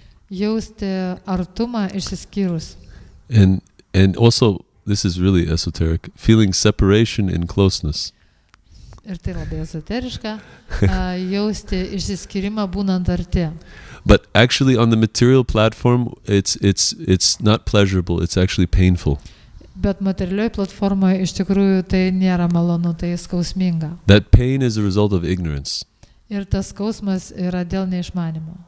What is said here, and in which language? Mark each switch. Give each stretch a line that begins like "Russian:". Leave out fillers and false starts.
Lithuanian: Jausti artumą išsiskyrus.
English: And also, this is really esoteric, feeling separation in closeness.
Lithuanian: Ir tai labai ezoteriška, jausti išsiskyrimą būnant arti.
English: But actually on the material platform, it's not pleasurable, it's actually painful.
Lithuanian: Bet materialioje platformoje iš tikrųjų tai nėra malonu, tai skausminga.
English: That pain is a result of ignorance.
Lithuanian: Ir tas skausmas yra dėl neišmanimo.